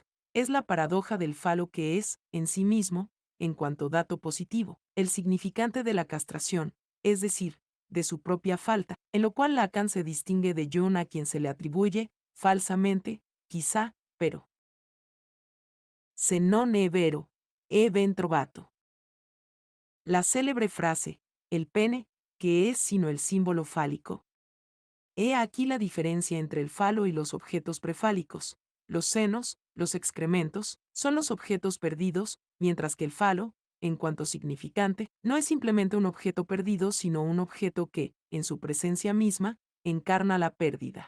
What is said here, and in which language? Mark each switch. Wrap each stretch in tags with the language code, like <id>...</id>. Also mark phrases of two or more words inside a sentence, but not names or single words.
<es>Es la paradoja del falo que es, en sí mismo, en cuanto dato positivo, el significante de la castración, es decir, de su propia falta, en lo cual Lacan se distingue de Jung, a quien se le atribuye, falsamente, quizá, pero</es> <it>se non è vero, è ben trovato.</it> <es>La célebre frase, el pene, ¿qué es sino el símbolo fálico? He aquí la diferencia entre el falo y los objetos prefálicos. Los senos, los excrementos, son los objetos perdidos, mientras que el falo, en cuanto significante, no es simplemente un objeto perdido, sino un objeto que, en su presencia misma, encarna la pérdida.</es>